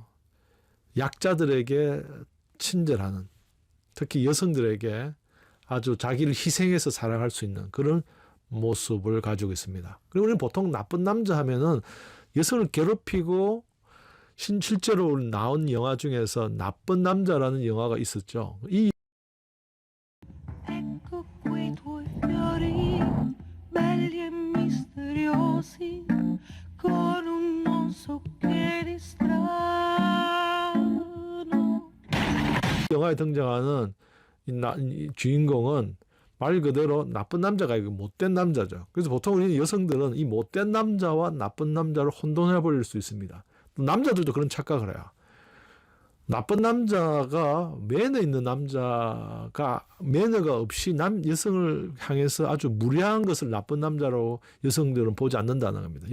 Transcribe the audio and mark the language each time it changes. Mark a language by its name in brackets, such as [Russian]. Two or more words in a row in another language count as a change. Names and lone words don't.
[Korean] 약자들에게 친절하는, 특히 여성들에게 아주 자기를 희생해서 사랑할 수 있는 그런 모습을 가지고 있습니다. 그리고 우리는 보통 나쁜 남자 하면은 여성을 괴롭히고 실제로 나온 영화 중에서 나쁜 남자라는 영화가 있었죠. 이 [Italian] Ecco quei tuoi fiori, belli e misteriosi, con un non so che di strano. [Korean] 영화에 등장하는 이 주인공은 말 그대로 나쁜 남자가 아니고 못된 남자죠. 그래서 보통 우리 여성들은 이 못된 남자와 나쁜 남자를 혼돈해 버릴 수 있습니다. 남자들도 그런 착각을 해요. 나쁜 남자가 매너 있는 남자가 매너가 없이 여성을 향해서 아주 무례한 것을 나쁜 남자로 여성들은 보지 않는다는 겁니다.